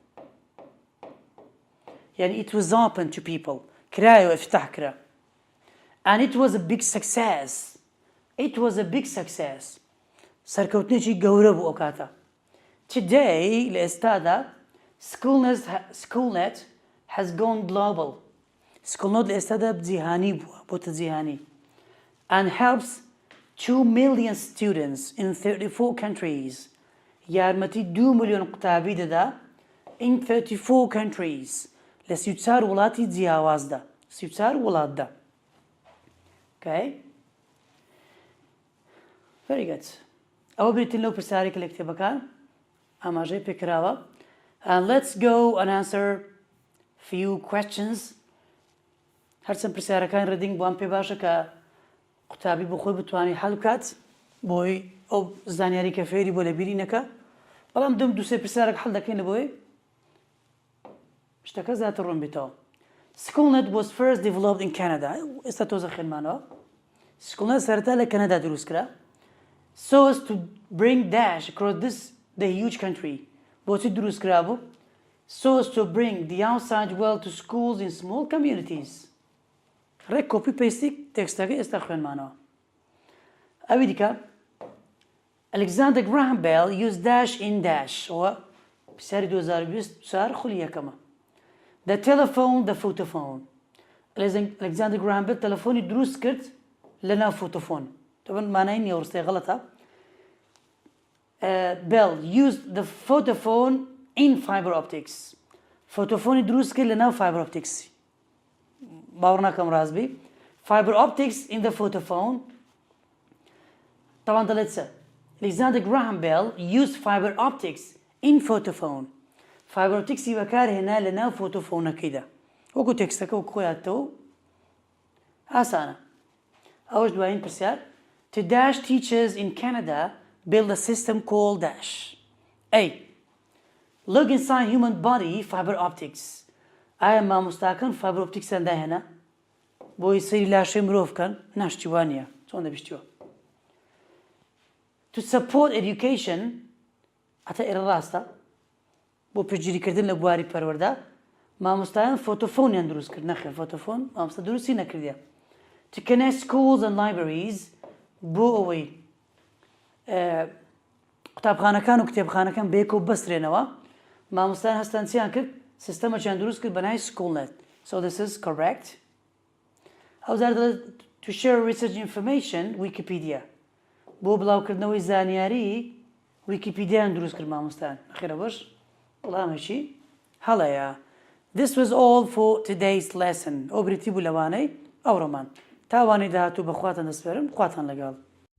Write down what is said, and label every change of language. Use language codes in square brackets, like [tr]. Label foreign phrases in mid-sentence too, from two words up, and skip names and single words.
[en] يعني it was open to people [ckb] كرايو افتح كرا [en] and it was a big [ckb] success سەرکەوتنێکی گەورە بوو ئەو کاتە today لە ئێستادا [en] schoolnet has gone global [ckb] schoolnet لە ئێستادا جیهانی بووە بۆتە جیهانی [en] and helps 2 million students in 34 countries [ckb] یارمەتی 2 ملیۆن قوتابی دەدا [en] in 34 countries [ckb] لە 34 وڵاتی جیاوازدا 34 وڵاتدا okay [en] very good [ckb] ئەوە بریتین لەو پرسیارێکە لە کتێبەکان ئاماژەی پێکراوە [en] and let's go and answer few questions [ckb] هەرچەند پرسیارەکان ڕێدینگ بۆم پێ باشە کە قوتابی بۆ خۆی بتوانێت هەڵ بکات بۆی ئەو زانیاری کە فێری بۆ لە بیری نەکە بەڵام دەم دووسێ پرسیارێک هەڵ دەکەین لەبۆی شتەکە زیاتر ڕوون بێتەوە [en] schoolnet was first developed in Canada [ckb] ئێستا تۆزە خوێنمانەوە schoolnet سەرەتا لە کەنەدا دروستکرا so [en] as to bring dash across the huge country [ckb] بۆچی دروستکرا بوو [en] so as to bring the outside world to schools in small communities [ckb] ڕێک کۆپی پێستی تێکستەکە ئێستا خوێنمانەوە ئەوی دیکە [en] Alexander Graham Bell used dash in dash [ckb] ئەوە پرسیاری 2024 خولی یەکەمە [en] the telephone the photophone Alexander Graham Bell [ckb] تەلەفۆنی دروست کرد لەناو فۆتۆفۆن طبعا مانای نییە ڕستەی غەڵەتە [en] Bell used the photophone in fiber optics [ckb] فۆتۆفۆنی دروست کرد لەناو [en] fiber optics [ckb] باوەڕ ناکەم ڕاستبی [en] fiber optics in the photophone [ckb] طبعا دەڵێت چە [en] Alexander Graham Bell used fiber optics in photophone fiber optics [ckb] بەکارهێنا لەناو فۆتۆفۆنەکەیدا وەکو تێکستەکە و خۆیاتەوە ئاسانە ئەوەش دوایین پرسیار [en] to dash teachers in Canada build a system called dash A look inside human body fiber optics [ckb] ئایا مامۆستاکان fiber opticsیان داهێنا بۆی سەیری لاشەی مرۆڤ بکەن ناشتیوانە چۆن دەبیستیوە [en] to support education [ckb] ئەتە ئێرە ڕاستە بۆ پێگیریکردن لە بواری پەروەردە مامۆستایان فۆتۆفۆنیان دروست کرد نەخێر فۆتۆفۆن مامۆستا دروستی نەکردیە [en] to connect schools and libraries [ckb] بۆ ئەوەی قوتابخانەکان و کتێبخانەکان بەیەکەوە بەسترێنەوە مامۆستایان هەستانچیان کرد سیستەمەکیان دروست کرد بەناوی schoolnet [en] so this is correct [ckb] هەوزار دەڵێت [en] to share research information [ckb] Wikipedia بۆ بڵاوکردنەوەی زانیاری ویکیپیدیان دروست کرد مامۆستایان نەخێرە بەش وەڵامێکی هەڵەیە [en] This was all for today's lesson [ckb] ئەو بریتی بوو لەوانەی ئەوڕۆمان تاوانەی داهاتوو بەخواتان دەسپێرم خواتان لەگەڵ